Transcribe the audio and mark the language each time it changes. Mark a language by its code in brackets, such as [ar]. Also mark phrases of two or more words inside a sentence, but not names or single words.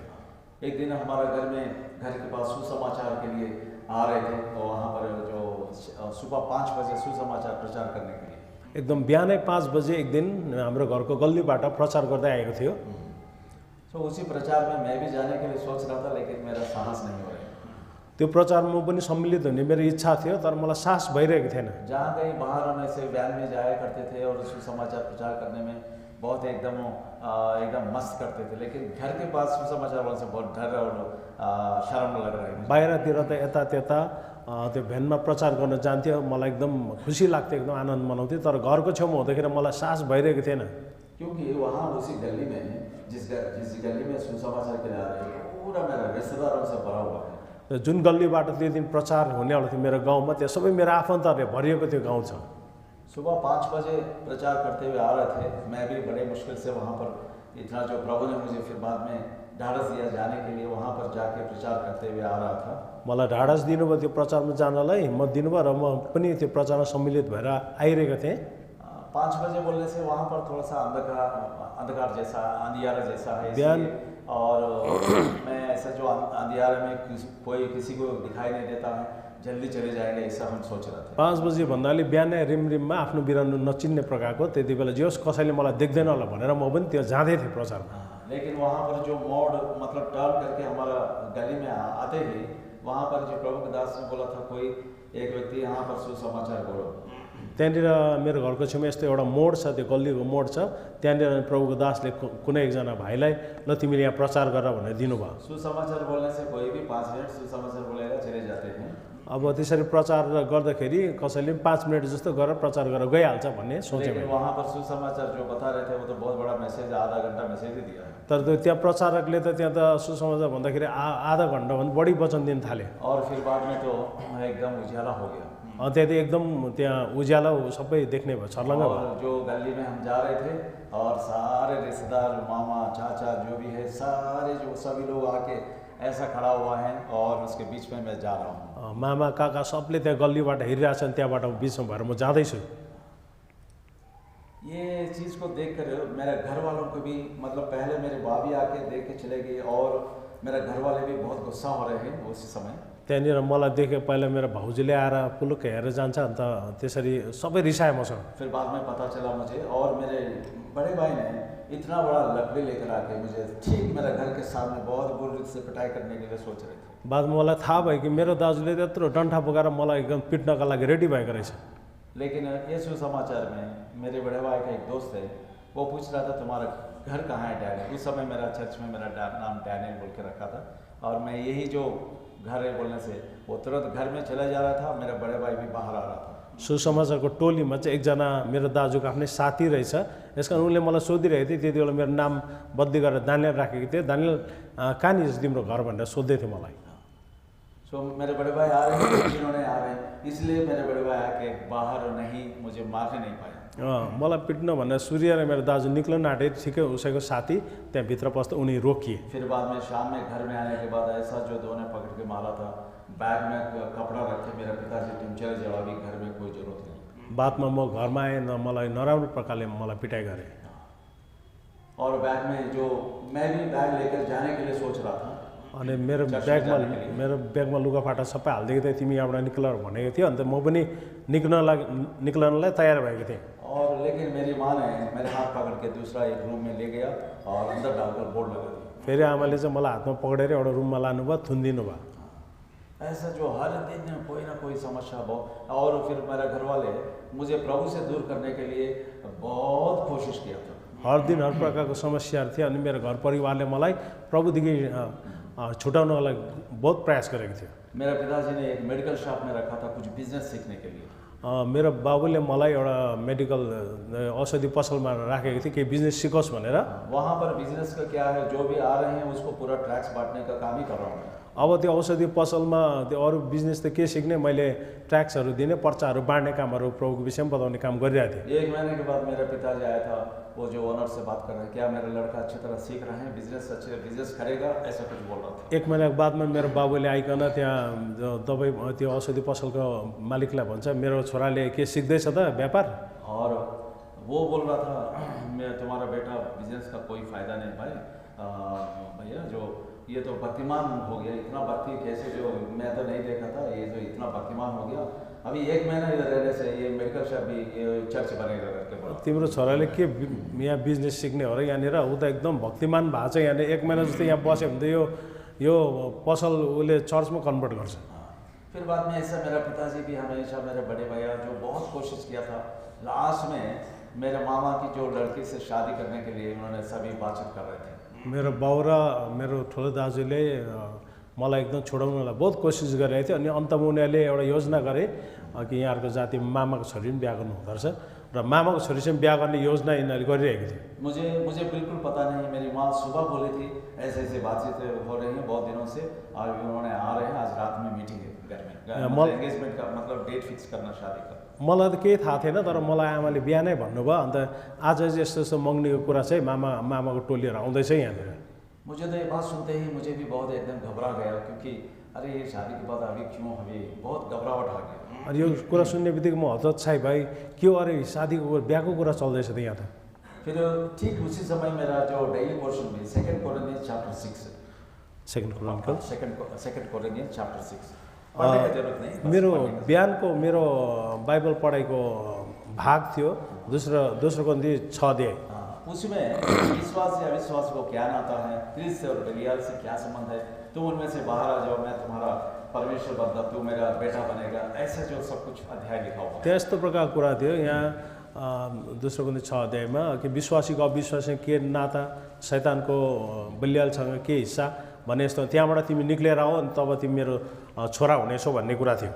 [hi] एक दिन हमारा घर के पास सुसमाचार के लिए आ रहे थे और वहाँ पर जो सुबह 5 बजे सुसमाचार प्रचार करने के लिए [ne] एकदम बिहानै 5 बजे एक दिन हाम्रो घरको गल्लीबाट प्रचार गर्दै आएको थियो। [hi] तो उसी प्रचार में मैं भी जाने के लिए सोच रहा था, लेकिन मेरा साहस नहीं हो रहा। [ne] त्यो प्रचारमा पनि सम्मिलित हुने मेरो इच्छा थियो, तर मलाई साहस भइरहेको थिएन। [hi] जहाँ कहीं बाहर होने से वैन में जाया करते थे और सुसमाचार प्रचार करने में बहुत एकदम मस्त करते थे, लेकिन घर के पास सुसमाचार वाले से बहुत डर और शर्म लग रहा है। [ne] बाहिरतिर त यता त्यता त्यो भ्यानमा प्रचार गर्न जान्थ्यो, मलाई एकदम खुसी लाग्थ्यो, एकदम आनन्द मनाउँथ्यो, तर घरको छेउमा हुँदाखेरि मलाई साहस भइरहेको थिएन। [hi] क्योंकि वहाँ उसी गली में जिस गली में सुसमाचार के लिए आ रहे थे, पूरा मेरा रिश्तेदारों से भरा हुआ है। [ne] जुन गल्लीबाट त्यो दिन प्रचार हुनेवाला थियो मेरो गाउँमा, त्यो सबै मेरो आफन्तहरूले भरिएको त्यो गाउँ छ। [hi] सुबह 5 बजे प्रचार करते हुए आ रहे थे, मैं भी बड़े मुश्किल से वहाँ पर इतना जो प्रभु ने मुझे फिर बाद में ढाढ़स दिया जाने के लिए, वहाँ पर जाके प्रचार करते हुए आ रहा था। [ne] मलाई ढाढस दिनुभयो त्यो प्रचारमा जानलाई, हिम्मत दिनुभयो र म पनि त्यो प्रचारमा सम्मिलित भएर आइरहेको थिएँ। [hi] 5 बजे बोलने से वहाँ पर थोड़ा सा अंधकार जैसा, अंधियारा जैसा है, और मैं ऐसा जो अंधियारे में कोई किसी को दिखाई नहीं देता है, जल्दी चले जाएंगे, ऐसा हम सोच रहे थे। [ne] 5 बजे भन्नाले बिहानै रिमरिममा आफ्नो बिरानो नचिन्ने प्रकारको, त्यति बेला जे होस् कसैले मलाई देख्दैन होला भनेर म पनि त्यो जाँदै थिएँ प्रचारमा। [hi] लेकिन वहाँ पर जो मोड मतलब टर्न करके हमारा गली में आते ही वहाँ पर जो प्रभु के दास ने बोला था, कोई एक व्यक्ति यहाँ पर सुसमाचार बोलो। [ne] त्यहाँनिर मेरो घरको छेउमा यस्तो एउटा मोड छ, त्यो गल्लीको मोड छ, त्यहाँनिर प्रभुको दासले कुनै एकजना भाइलाई ल तिमीले यहाँ प्रचार गर भनेर दिनुभयो। [hi] सुसमाचार बोलने से कोई भी 5 मिनट सुसमाचार बोलेगा, चले जाते हैं। [ne] अब त्यसरी प्रचार गर्दाखेरि कसैले 5 मिनट जस्तो गरेर प्रचार गरेर गइहाल्छ भन्ने सोचेँ। [hi] लेकिन वहाँ पर सुसमाचार जो बता रहे थे वो तो बहुत बड़ा मैसेज, आधा घंटा मैसेज ही दिया है। [ne] तर त्यो त्यहाँ प्रचारकले त त्यहाँ त सुसमाचार भन्दाखेरि आधा घन्टाभन्दा बढी वचन दिन थाले। [hi] और फिर बाद में तो एकदम उजाला हो गया। [ne] त्यहाँ एकदम त्यहाँ उज्यालो सबै देख्ने भयो, छर्लङ्ग भयो। [hi] और जो गली में हम जा रहे थे और सारे रिश्तेदार, मामा चाचा जो भी है, सारे जो सभी लोग आके ऐसा खड़ा हुआ है और उसके बीच में मैं जा रहा हूँ। [ne] मामा काका सबले त्यहाँ गल्लीबाट हेरिरहेछन्, त्यहाँबाट बिचमा भएर म जाँदैछु। [hi] ये चीज़ को देख कर मेरे घर वालों को भी, मतलब पहले मेरे भाभी आके देख के चले गए और मेरे घर वाले भी बहुत गुस्सा हो रहे हैं उसी समय। [ne] त्यहाँनिर मलाई देखे पहिला मेरो भाउजूले आएर पुलुक्क हेरेर जान्छ, अन्त त्यसरी सबै रिसाए मसँग। [hi] फिर बाद में पता चला मुझे, और मेरे बड़े भाई ने इतना बड़ा लकड़ी लेकर आके मुझे ठीक मेरे घर के सामने बहुत बुरी से पिटाई करने के लिए सोच रहे थे। [ne] बादमा मलाई थाहा भयो कि मेरो दाजुले त्यत्रो डन्ठा बोकाएर मलाई एकदम पिट्नका लागि रेडी भएको रहेछ। [hi] लेकिन ये सुसमाचार में मेरे बड़े भाई का एक दोस्त है, वो पूछ रहा था तुम्हारा घर कहाँ है डैनियल। उस समय मेरा चर्च में मेरा नाम डैनियल बोल के रखा था, और मैं यही जो घर है बोलने से वो तुरंत घर में चला जा रहा था। मेरा बड़े भाई भी बाहर आ रहा था। [ne] सुसमाचारको टोलीमा चाहिँ एकजना मेरो दाजुको आफ्नै साथी रहेछ, यस कारण उनले मलाई सोधिरहेको थियो। त्यति बेला मेरो नाम बदली गरेर दानियल राखेको थियो। दानियल कहाँनिर तिम्रो घर भनेर सोध्दै थियो मलाई। [hi] सो मेरे बड़े भाई आ रहे हैं, जिन्होंने आ रहे हैं, इसलिए मेरे बड़े भाई आके बाहर नहीं, मुझे मारने नहीं पाए। [ne] मलाई पिट्न भनेर सूर्य र मेरो दाजु निक्लन आँटे, ठिकै उसैको साथी त्यहाँ भित्र पस्दा उनी रोकिए। [hi] फिर बाद में शाम में घर में आने के बाद ऐसा जो दोनों पकड़ के मारा था, बैग में कपड़ा रखे मेरे पिताजी, तुम चले जाओ, अभी घर में कोई जरूरत नहीं। [ne] बादमा म घरमा आएँ, मलाई नराम्रो प्रकारले मलाई पिटाइ गरे। [hi] और बैग में जो मैं भी बैग लेकर जाने के लिए सोच रहा था, [ne] अनि मेरो ब्यागमा लुगाफाटा सबै हालिदिएको थिएँ, तिमी यहाँबाट निक्ल भनेको थियो। अन्त म पनि निक्लनलाई तयार भएको थिएँ। [hi] और लेकिन मेरी माँ ने मेरे हाथ पकड़ के दूसरा एक रूम में ले गया और अंदर डालकर बोर्ड लगा दिया। [ne] फेरि आमाले चाहिँ मलाई हातमा पक्रेर एउटा रुममा लानुभयो, थुनिदिनु भयो। [hi] ऐसा जो हर दिन कोई ना कोई समस्या बहुत। और फिर मेरे घर वाले मुझे प्रभु से दूर करने के लिए बहुत कोशिश किया था। [ne] हर दिन हर प्रकारको समस्याहरू थियो, अनि मेरो घर परिवारले मलाई प्रभुदेखि छुटाउनको लागि बहुत प्रयास गरेको थियो। [hi] मेरा पिताजी ने एक [en] medical shop [hi] में रखा था कुछ बिजनेस सीखने के लिए। [ne] मेरो बाबुले मलाई एउटा मेडिकल औषधि पसलमा राखेको थियो, केही बिजनेस सिकोस् भनेर। [hi] वहाँ पर बिजनेस का क्या है, जो भी आ रहे हैं उसको पूरा टैक्स बांटने का काम ही कर रहा हूँ मैं। [ne] अब त्यो औषधि पसलमा त्यो अरू बिजनेस त के सिक्ने, मैले ट्याक्सहरू दिने, पर्चाहरू बाँड्ने कामहरू प्रभुको विषयमा बताउने काम गरिरहेको थिएँ। [hi] 1 महीने के बाद मेरा पिताजी आया था, वो जो ओनर से बात कर रहे हैं, क्या मेरा लड़का अच्छी तरह सीख रहे हैं, बिजनेस करेगा, ऐसा कुछ बोल रहा था। [ne] 1 महिनाको बादमा मेरो बाबुले आइकन त्यहाँ दबाई त्यो औषधि पसलको मालिकलाई भन्छ, मेरो छोराले के सिक्दैछ त व्यापार। [hi] और वो बोल रहा था, मैं तुम्हारा बेटा बिजनेस का कोई फ़ायदा नहीं भाई, भैया जो ये तो भक्तिमान हो गया, इतना भक्ति कैसे, जो मैं तो नहीं देखा था, ये जो इतना भक्तिमान हो गया, अभी 1 महीना इधर रहने से ये [en] medical shop [hi] भी ये चर्च बनेगा करके बोला। [ne] तिम्रो छोराले के यहाँ बिजनेस सिक्ने हो र यहाँनिर, ऊ त एकदम भक्तिमान भएको छ। यहाँनिर 1 महिना जस्तो यहाँ बस्यो भने त यो पसल उसले चर्चमा कन्भर्ट गर्छ। [hi] फिर बाद में ऐसा मेरा पिताजी भी हमेशा, मेरे बड़े भैया जो बहुत कोशिश किया था, लास्ट में मेरे मामा की जो लड़की से शादी करने के लिए उन्होंने सभी बातचीत कर रहे थे। [ne] मेरो बाउ र मेरो ठुलो दाजुले मलाई एकदम छोडाउनलाई बहुत कोसिस गरिरहेको थियो। अनि अन्तमा उनीहरूले एउटा योजना गरे कि यहाँहरूको जातिमा मामाको छोरी पनि बिहा गर्नु हुँदो रहेछ र मामाको छोरीसँग बिहा गर्ने योजना यिनीहरूले गरिरहेको थियो। [hi] मुझे बिल्कुल पता नहीं, मेरी माँ सुबह बोली थी ऐसे ऐसे बातचीत हो रही है बहुत दिनों से, और उन्होंने आ रहे हैं, आज रात में मीटिंग है घर में, एंगेजमेंट का मतलब [en] date fix [hi] करना शादी का। [ne] मलाई त केही थाहा थिएन, तर मलाई आमाले बिहानै भन्नुभयो। अन्त आज यस्तो यस्तो मँग्नेको कुरा चाहिँ मामाको टोलीहरू आउँदैछ यहाँनिर। [hi] मुझे तो ये बात सुनते ही मुझे भी बहुत एकदम घबरा गया, क्योंकि अरे ये शादी के बाद अभी क्यों, अभी बहुत घबराहट आ गया। [ne] अनि यो कुरा सुन्ने बित्तिकै म हतोत्साही भाइ, के हो अरे शादीको बिहाको कुरा चल्दैछ त यहाँ त। [hi] फिर ठीक उसी समय मेरा जो [en] daily portion [hi] में 2 कोरिन्थियंस चैप्टर 6 पढ़ने की जरूरत नहीं, [ne] मेरो बिहानको मेरो बाइबल पढाइको भाग थियो दोस्रो कोरिन्थियंस 6 अध्याय। [hi] उसमें विश्वास या अविश्वास को क्या नाता है, क्रिस्त और बलियाल से क्या संबंध है, तुम उनमें से बाहर आ जाओ, मैं तुम्हारा परमेश्वर बन्दा, तू मेरा बेटा बनेगा, ऐसे जो सब कुछ अध्याय लिखा हुआ है। [ne] त्यस्तो प्रकारको कुरा थियो यहाँ दोस्रो कोरिन्थियंस 6 अध्यायमा कि विश्वासीको अविश्वासीसँग के नाता, शैतानको बलियालसँग के हिस्सा भने यस्तो, त्यहाँबाट तिमी निक्लेर आओ अनि तब तिमी मेरो छोरा हुनेछौ भन्ने कुरा थियो।